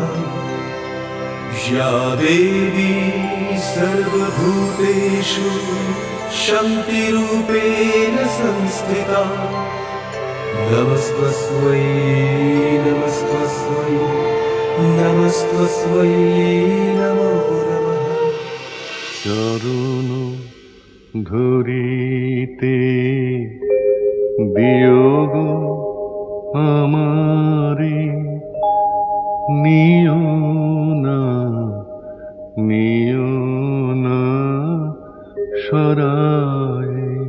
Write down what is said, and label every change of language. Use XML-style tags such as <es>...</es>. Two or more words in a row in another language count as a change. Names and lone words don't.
<sa>या देवी सर्वभूतेषु शक्तिरूपेण संस्थिता। नमस्तस्मै, नमस्तस्मै, नमस्तस्मै नमो नमः।</sa> <bn>চরণ ধরিতে বিয়োগ আমারে, নিও না, নিও না সরায়।</bn>